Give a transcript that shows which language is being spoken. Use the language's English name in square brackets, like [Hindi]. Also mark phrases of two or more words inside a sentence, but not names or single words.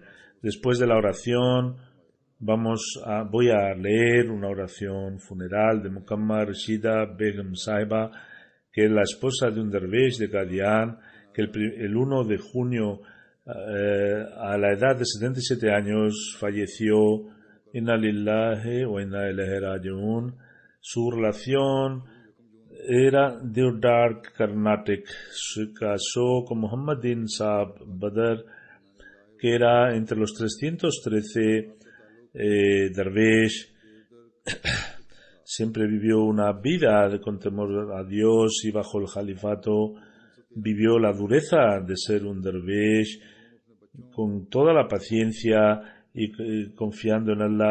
[Spanish] Después de la oración, voy a leer una oración funeral de Mukamma Rashida Begum Sahiba, que es la esposa de un dervish de Qadian, que el 1 de junio, a la edad de 77 años, falleció. [Arabic] إنا لله وإنا إليه راجعون. [Spanish] Su relación era Deodark, Karnataka. Se casó con Muhammadin Saab Badr, que era entre los 313 dervish. Siempre vivió una vida con temor a Dios y bajo el califato vivió la dureza de ser un dervish con toda la paciencia y confiando en Allah.